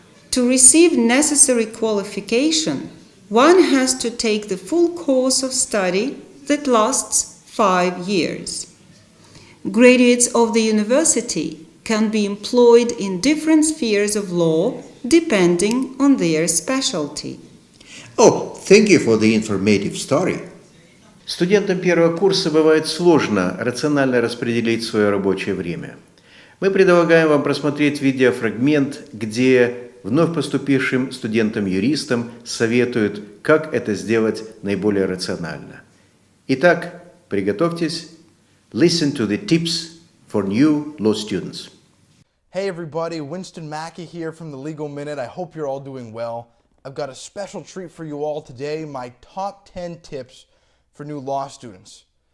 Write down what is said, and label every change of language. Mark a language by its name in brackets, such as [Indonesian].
[English] To receive necessary qualification, one has to take the full course of study that lasts 5 years. Graduates of the university can be employed in different spheres of law depending on their specialty. Oh, thank you for the informative story. [Russian] Студентам первого курса бывает сложно рационально распределить свое рабочее время. Мы предлагаем вам просмотреть видеофрагмент, где вновь поступившим студентам-юристам советуют, как это сделать наиболее рационально. Итак, приготовьтесь. [English] Listen to the tips for new law students. Hey everybody, Winston Mackey here from the Legal Minute. I hope you're all doing well. I've got a special treat for you all today, my top 10 tips for new law students.